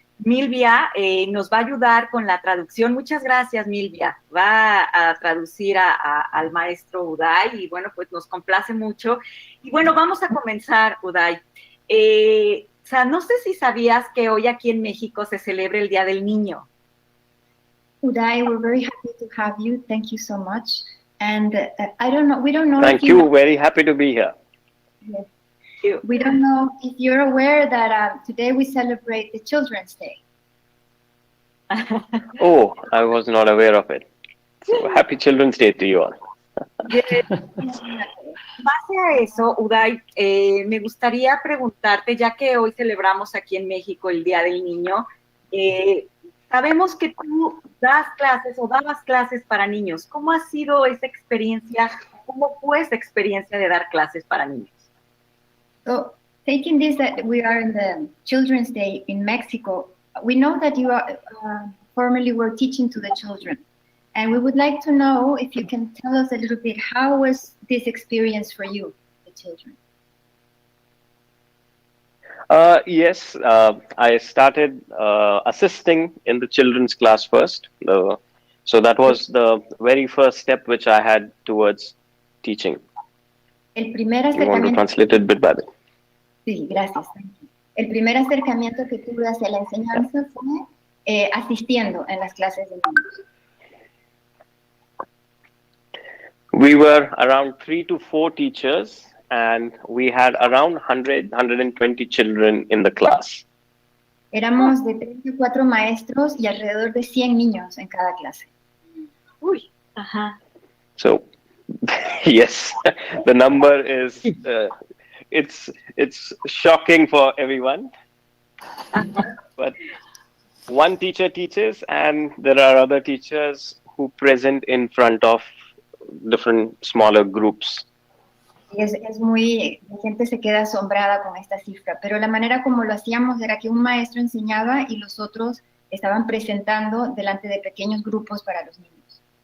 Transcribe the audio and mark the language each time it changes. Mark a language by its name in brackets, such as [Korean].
[Spanish] Milvia nos va a ayudar con la traducción. Muchas gracias, Milvia. Va a traducir al maestro Uday y bueno, pues nos complace mucho. Y bueno, vamos a comenzar, Uday. O sea, no sé si sabías que hoy aquí en México se celebra el Día del Niño. [English] Uday, we're very happy to have you. Thank you so much. And we don't know. Thank you. Very happy to be here. Yes. We don't know if you're aware that today we celebrate the Children's Day. Oh, I was not aware of it. So, happy Children's Day to you all. [Spanish] Base a eso, Uday, me gustaría preguntarte, ya que hoy celebramos aquí en México el Día del Niño, sabemos que tú das clases o dabas clases para niños. ¿Cómo ha sido esa experiencia? ¿Cómo fue esa experiencia de dar clases para niños? [English] So, taking this that we are in the Children's Day in Mexico, we know that you formerly were teaching to the children. And we would like to know if you can tell us a little bit, how was this experience for you, the children? Yes, I started assisting in the children's class first. So that was the very first step which I had towards teaching. [Spanish] El primer [English] You want to [Spanish] acercamiento. [English] translate it bit by bit? [Spanish] Sí, gracias. El primer acercamiento que tuve hacia la enseñanza fue asistiendo en las clases de niños. [English] We were around 3 to 4 teachers and we had around 120 children in the class. [Spanish] Éramos de 34 maestros y alrededor de 100 niños en cada clase. Uy, ajá. [English] So, yes, the number is, it's shocking for everyone. But one teacher teaches and there are other teachers who present in front of different smaller groups. [Spanish] Es muy, la gente se queda asombrada con esta cifra, pero la manera como lo hacíamos era que un maestro enseñaba y los otros estaban presentando delante de pequeños grupos para los niños.